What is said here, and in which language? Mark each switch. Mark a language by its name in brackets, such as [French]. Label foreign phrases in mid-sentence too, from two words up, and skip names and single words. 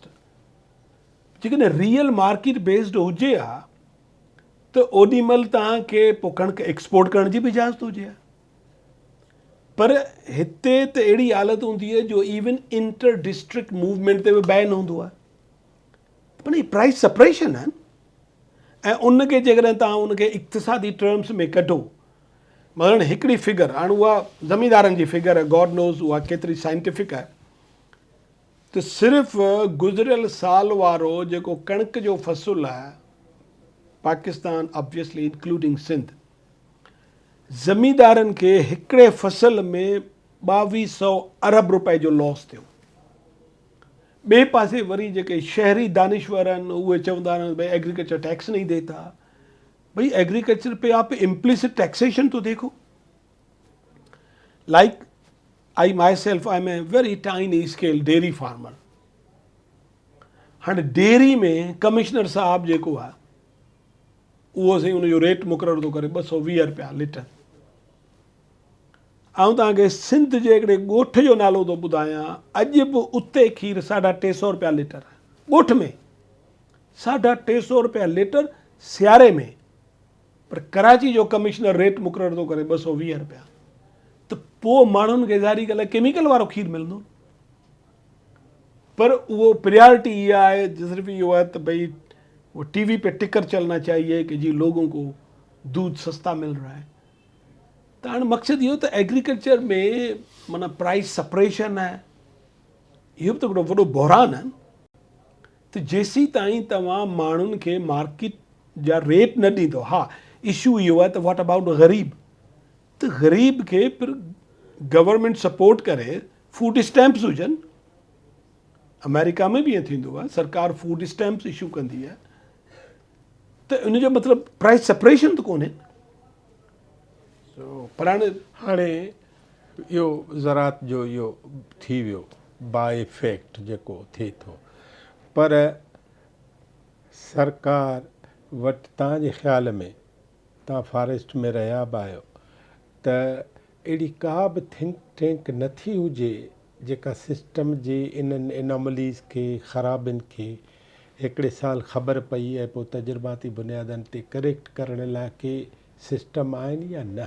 [Sindhi] जेकॾहिं [English] real market based [Sindhi] हुजे हा त ओॾी महिल तव्हांखे पोइ कणिक एक्सपोर्ट करण जी बि इजाज़त हुजे हा। पर हिते त अहिड़ी हालत हूंदी आहे जो [English] even inter district movement [Sindhi] ते बि बैन हूंदो आहे। पर ही [English] price separation [Sindhi] आहिनि ऐं उनखे जेकॾहिं तव्हां उनखे इक़्तिसादी टर्म्स में कढो, मतिलबु हिकिड़ी फिगर, हाणे उहा ज़मींदारनि जी फिगर आहे, [English] God knows [Sindhi] उहा केतिरी साइंटिफिक आहे, त सिर्फ़ु गुज़िरियल साल वारो जेको कणिक जो फ़सुलु आहे पाकिस्तान [English] obviously including [Sindhi] सिंध, ज़मींदारनि खे हिकिड़े फ़सल में 2200 अरब रुपए जो लॉस थियो। ॿिए पासे वरी जेके शहरी दानिश्वर आहिनि उहे चवंदा आहिनि [Urdu] بھئی ایگریکلچر ٹیکس نہیں دیتا. بھائی ایگریکلچر پہ آپ [English] implicit taxation [Urdu] تو دیکھو. [English] like I myself I am a very tiny scale dairy farmer. [Sindhi] हाणे डेयरी में कमिश्नर साहब जेको आहे उहो साईं उनजो रेट मुक़ररु थो करे 220 रुपया लीटर। ऐं तव्हांखे सिंध जे हिकिड़े ॻोठ जो नालो थो ॿुधायां, अॼु बि उते खीर 350 रुपया लीटर आहे ॻोठ में, 350 रुपया लीटर सियारे में। पर कराची जो कमिश्नर रेट मुक़ररु थो करे 220 रुपया। त पोइ माण्हुनि खे ज़ाहिरी ॻाल्हि आहे केमिकल वारो खीर मिलंदो। पर उहो प्रियॉरिटी इहा आहे, सिर्फ़ु इहो आहे त [Urdu] بھئی وہ ٹی وی پہ ٹکر چلنا چاہیے کہ جی لوگوں کو دودھ سستا مل رہا ہے. [Sindhi] त हाणे मक़सदु इहो त एग्रीकल्चर में माना [English] price separation [Sindhi] आहे, इहो बि त हिकिड़ो वॾो बहरान आहे। त जेसीं ताईं तव्हां माण्हुनि खे मार्केट जा रेट न ॾींदो, हा इशू इहो आहे त [English] what about [Sindhi] ग़रीब, त ग़रीब खे फिर [English] government support [Sindhi] करे [English] food stamps [Sindhi] हुजनि। अमेरिका में बि ईअं थींदो आहे, सरकार [English] food stamps [Sindhi] इशू कंदी आहे। त उनजो मतिलबु [English] price separation [Sindhi] त कोन्हे। पर हाणे इहो ज़रात जो इहो थी वियो [English] by effect [Sindhi] जेको थिए थो, पर सरकार वटि तव्हांजे ख़्याल में, तव्हां फॉरेस्ट में रहिया बि आहियो, त अहिड़ी का बि [English] think tank [Sindhi] नथी हुजे जेका सिस्टम जे इन्हनि एनॉमलीज़ खे, ख़राबियुनि खे हिकिड़े साल ख़बर पई ऐं पोइ तजुर्बाती बुनियादनि ते करेक्ट करण लाइ के सिस्टम आहिनि या न?